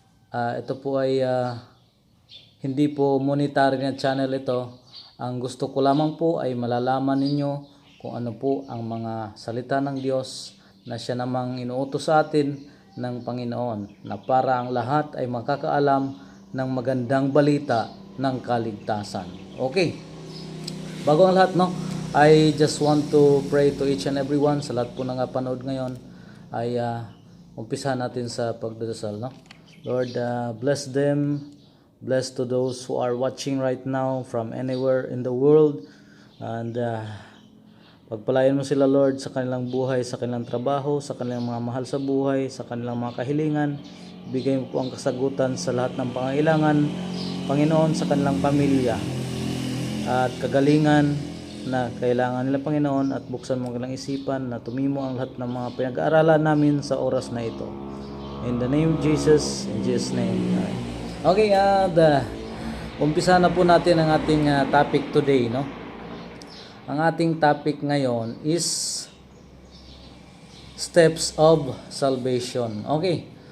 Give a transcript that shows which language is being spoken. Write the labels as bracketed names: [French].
[Filipino] Ito po ay hindi po monetary na channel ito. Ang gusto ko lamang po ay malalaman ninyo kung ano po ang mga salita ng Diyos na siya namang inuutos sa atin ng Panginoon, na para ang lahat ay makakaalam ng magandang balita ng kaligtasan. [English] Okay, [Filipino] bago ang lahat, no, [English] I just want to pray to each and everyone. [Filipino] Sa lahat po ng panood ngayon ay umpisa natin sa pagdadasal, no? [English] Lord, bless them, bless to those who are watching right now from anywhere in the world, [Filipino] and pagpalain mo sila, Lord, sa kanilang buhay, sa kanilang trabaho, sa kanilang mga mahal sa buhay, sa kanilang mga kahilingan. Bigay mo po ang kasagutan sa lahat ng pangailangan, Panginoon, sa kanilang pamilya at kagalingan na kailangan nila, Panginoon, at buksan mo ang kanilang isipan na tumimo ang lahat ng mga pinag-aaralan namin sa oras na ito. [English] In the name of Jesus, in Jesus' name. [Filipino] Okay, umpisa na po natin ang ating topic today, no? Ang ating topic ngayon [English] is steps of salvation. [Filipino] Okay.